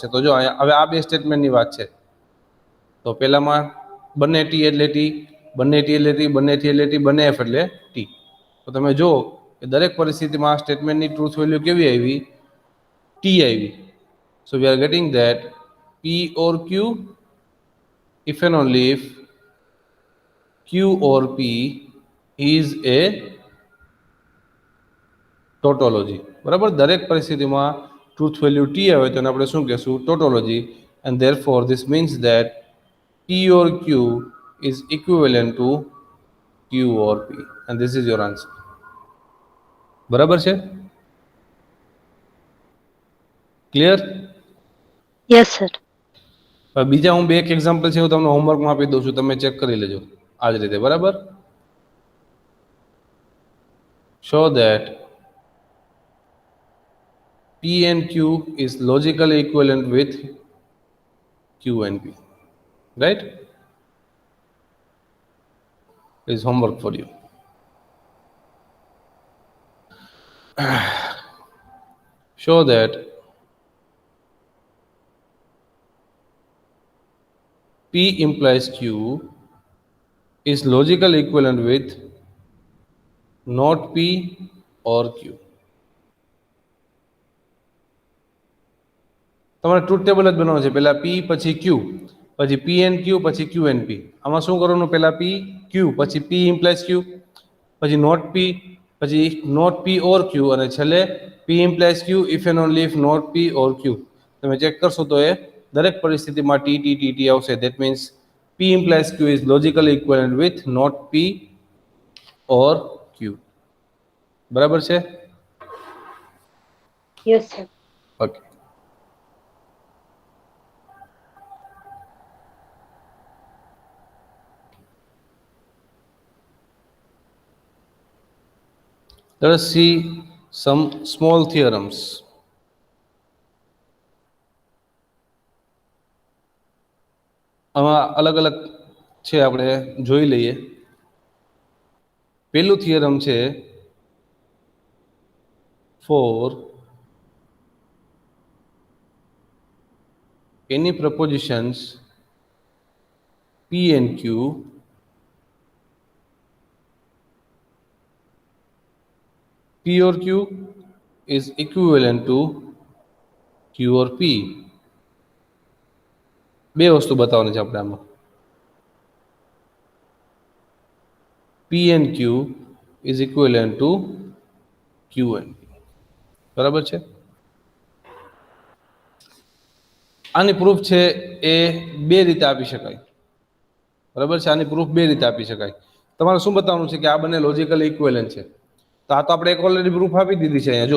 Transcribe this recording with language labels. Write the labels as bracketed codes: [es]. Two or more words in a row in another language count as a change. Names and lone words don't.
[gu] તો જો અહીંયા હવે આ બે સ્ટેટમેન્ટની વાત છે. તો પહેલામાં બંને ટી એટલે ટી, બંને ટી એટલે ટી, બંને ટી એટલે ટી, બંને એફ એટલે ટી. તો તમે જો કે દરેક પરિસ્થિતિમાં આ સ્ટેટમેન્ટની [en] truth value [gu] કેવી આવી? ટી આવી. [en] so we are getting that P or Q, if and only if Q or P is a tautology. [gu] બરાબર, દરેક પરિસ્થિતિમાં [en] truth value [gu] ટી આવે તો આપણે શું કહેશું? [en] tautology. And therefore this means that P or Q is equivalent to Q or P, and this is your answer. [gu] બરાબર છે? ક્લિયર? [en] yes sir. [gu] બીજા હું બે એક એક્ઝામ્પલ છે હું તમને હોમવર્કમાં આપી દઉં છું, તમે ચેક કરી લેજો આ જ રીતે. બરાબર, [en] show that P and Q is logically equivalent with Q and P. Right? Is homework for you. Show that P implies Q is logically equivalent with not P or Q. [gu] તમારે [en] truth table [gu] જ બનાવવાનું છે. પહેલા પી પછી ક્યુ, પછી [en] P and Q, [gu] પછી [en] Q and P. [gu] આમાં શું કરવાનું? પહેલા પી ક્યુ, પછી [en] P implies Q, [gu] પછી [en] not P, [gu] પછી [en] not P or Q, [gu] અને છેલ્લે [en] P implies Q if and only if not P or Q. [gu] તમે ચેક કરશો તો એ દરેક પરિસ્થિતિમાં ટી ટી ટી ટી આવશે. [en] that means P implies Q is logically equivalent with not P or Q. [gu] બરાબર છે? [en] yes sir. ઓકે. Let us see some small theorems. [gu] આમાં અલગ અલગ છે, આપણે જોઈ લઈએ. પહેલું થિયરમ છે [en] for any propositions P and Q P or Q is equivalent to Q or P. [gu] બે વસ્તુ બતાવવાની છે આપણે આમાં. [en] P and Q is equivalent to Q and P. [gu] બરાબર છે? આની પ્રૂફ છે એ બે રીતે આપી શકાય. બરાબર છે? આની પ્રૂફ બે રીતે આપી શકાય. તમારે શું બતાવવાનું છે? કે આ બંને [en] logical equivalent [gu] છે. તો આ તો આપણે એક ઓલરેડી પ્રૂફ આપી દીધી છે અહીંયા જો.